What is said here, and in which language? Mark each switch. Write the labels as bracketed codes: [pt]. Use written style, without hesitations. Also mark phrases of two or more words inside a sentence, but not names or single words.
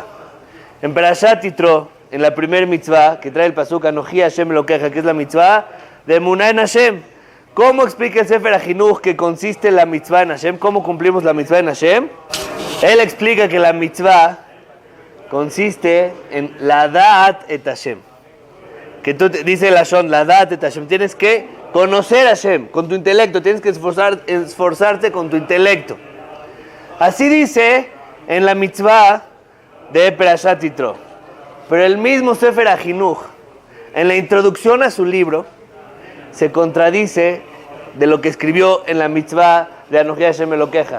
[es] En Parashat Yitro, en la primer mitzvah, que trae el pasuk [he] אנכי ה' אלקיך, [es] que es la mitzvah de Emuná en Hashem. ¿Cómo explica el Sefer HaChinuch que consiste la mitzvah en Hashem? ¿Cómo cumplimos la mitzvah en Hashem? Él explica que la mitzvah consiste en la [he] דעת את ה. [es] Que tú dice la Shon, la [he] דעת את ה. [es] Tienes que conocer a Hashem con tu intelecto. Tienes que esforzarte con tu intelecto. Así dice en la mitzvah de Parashat Yitro. Pero el mismo Sefer HaChinuch, en la introducción a su libro, se contradice de lo que escribió en la mitzvah de [he] אנכי ה' אלקיך.